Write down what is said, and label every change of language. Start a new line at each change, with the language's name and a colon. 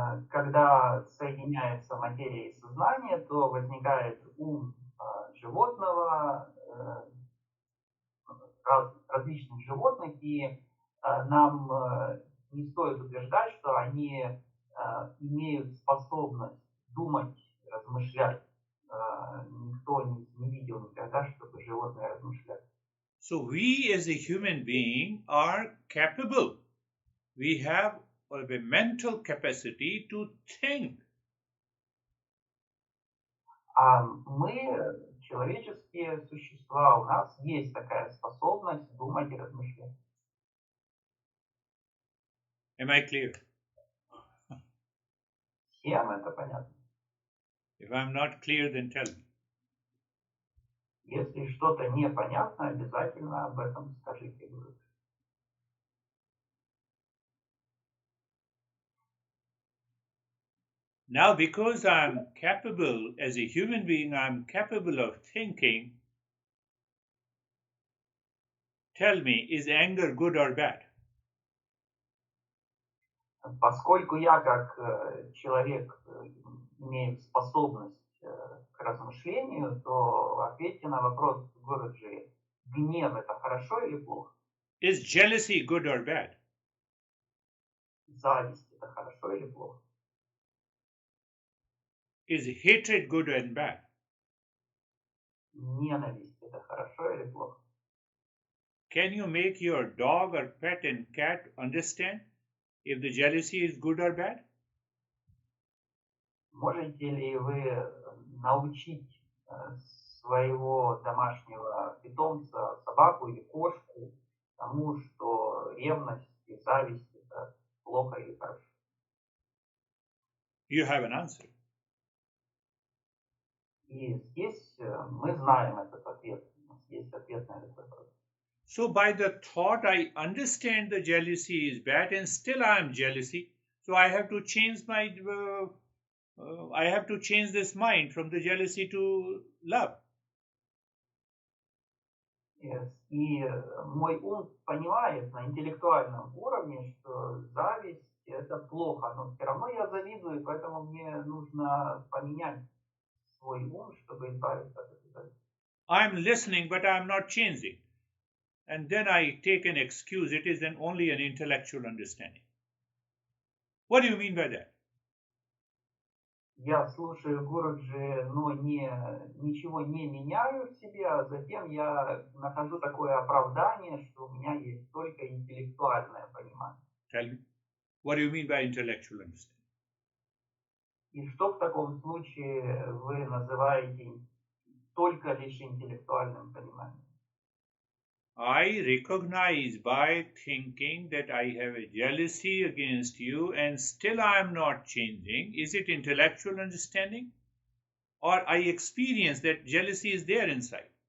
Russian: Когда соединяется материя и сознание, то возникает ум животного, различных животных, и нам не стоит утверждать, что они имеют способность думать, размышлять. Никто не видел никогда, чтобы животные размышляли.
English: So we as a human being are capable. We have a mental capacity to think.
Russian: А мы, человеческие существа, у нас есть такая способность думать и размышлять.
English: Am I clear?
Russian: Всем это понятно.
English: If I'm not clear, then tell me.
Russian: Если что-то непонятно, обязательно об этом скажите.
English: Now, because I'm capable, as a human being, I'm capable of thinking, tell me, is anger good or bad?
Russian: Поскольку я, как человек, имею способность к размышлению, то ответьте на вопрос Гуруджи. Гнев – это хорошо или плохо?
English: Is jealousy good or bad?
Russian: Зависть – это хорошо или плохо?
English: Is hatred good and bad?
Russian: Ненависть – это хорошо или плохо?
English: Can you make your dog or pet and cat understand if the jealousy is good or bad?
Russian: Можете ли вы научить своего домашнего питомца, собаку или кошку, тому, что ревность и зависть – это плохо или хорошо?
English: You have an answer.
Russian: И здесь мы знаем этот ответ. У нас есть ответ на этот вопрос.
English: So by the thought, I understand the jealousy is bad, and still I am jealousy. So I have to change I have to change this mind from the jealousy to love. Yes.
Russian: И мой ум понимает на интеллектуальном уровне, что зависть – это плохо, но все равно я завидую, поэтому мне нужно поменять свой ум, чтобы избавиться от этой зависти.
English: I'm listening, but I'm not changing. And then I take an excuse. It is only an intellectual understanding. What do you mean by that?
Russian: Я слушаю Гуруджи, но ничего не меняю в себе, а затем я нахожу такое оправдание, что у меня есть только интеллектуальное понимание.
English: Tell me, what do you mean by intellectual understanding?
Russian: И что в таком случае вы называете только лишь интеллектуальным пониманием?
English: I recognize by thinking that I have a jealousy against you and still I am not changing. Is it intellectual understanding? Or I experience that jealousy is there inside?